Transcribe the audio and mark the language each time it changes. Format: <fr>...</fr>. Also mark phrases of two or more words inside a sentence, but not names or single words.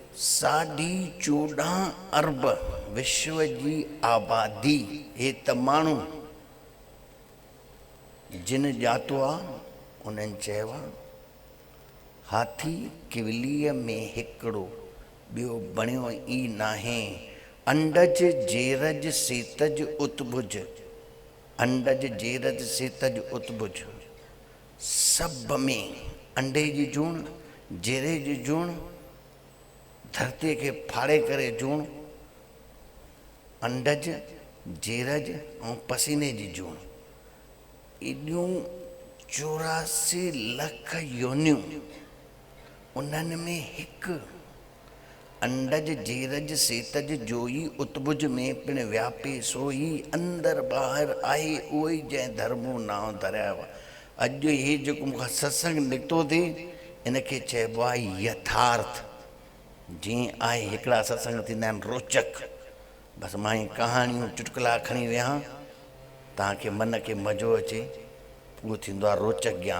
<sd>14.5 अरब विश्व जी आबादी, हे त माण्हू जिन ॼातो आहे उन्हनि चयो आहे हाथी किवलीअ में हिकिड़ो ॿियो बणियो ई नाहे, अंडज जेरज सेतज उतभुज, अंडज जेरज सेतज उतभुज, सभ में अंडे जी जूण, जेरे जी जूण, धरतीअ खे फाड़े करे जूण, अंडज जेरज ऐं पसीने जी जूण, एॾियूं 84 लख योनियूं, उन्हनि में हिकु अंडज जेरज सेतज जोई उतभुज में पिण व्यापे सोई, अंदर ॿाहिरि आहे उहो ई जंहिं धर्मो नाम धरिया। अॼु इहे जेको मूंखां सत्संग निकितो थिए इनखे चइबो आहे यथार्थ। जीअं आहे हिकिड़ा सत्संग थींदा आहिनि रोचक, बसि मां ई कहाणियूं चुटकुला खणी विया, तव्हांखे मन खे मज़ो अचे, उहो थींदो आहे रोचक ज्ञान।</sd>